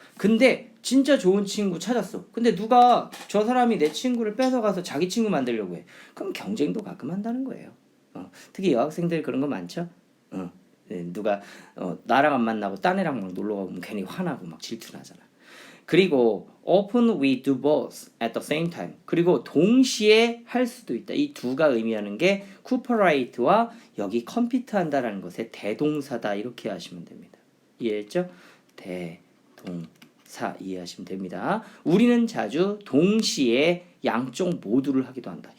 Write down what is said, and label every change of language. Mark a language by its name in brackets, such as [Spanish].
[Korean] 근데 진짜 좋은 친구 찾았어. 근데 누가 저 사람이 내 친구를 뺏어가서 자기 친구 만들려고 해. 그럼 경쟁도 가끔 한다는 거예요. 특히 여학생들 그런 거 많죠? 누가 나랑 안 만나고 딴 애랑 막 놀러 가면 괜히 화나고 막 질투나잖아. 그리고 [English] often we do both at the same time. [Korean] 그리고 동시에 할 수도 있다. 이 두가 의미하는 게 cooperate와 여기 compete 한다라는 것의 대동사다. 이렇게 하시면 됩니다. 이해했죠? 대동사 이해하시면 됩니다. 우리는 자주 동시에 양쪽 모두를 하기도 한다.